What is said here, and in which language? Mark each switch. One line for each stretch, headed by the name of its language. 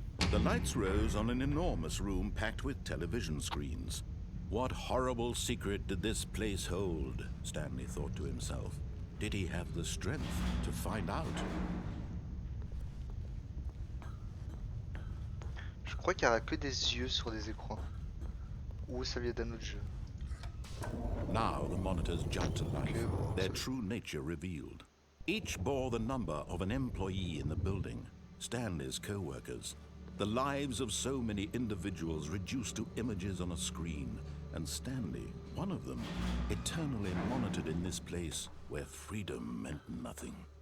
English: The lights rose on an enormous room packed with television screens. What horrible secret did this place hold? Stanley thought to himself. Did he have the strength to find out?
French: Je crois qu'il n'y aura que des yeux sur les écrans. Ou ça vient d'un autre jeu.
English: Now the monitors jumped to life, Okay, well, their so- true nature revealed. Each bore the number of an employee in the building, Stanley's co-workers. The lives of so many individuals reduced to images on a screen, and Stanley, one of them, eternally monitored in this place where freedom meant nothing.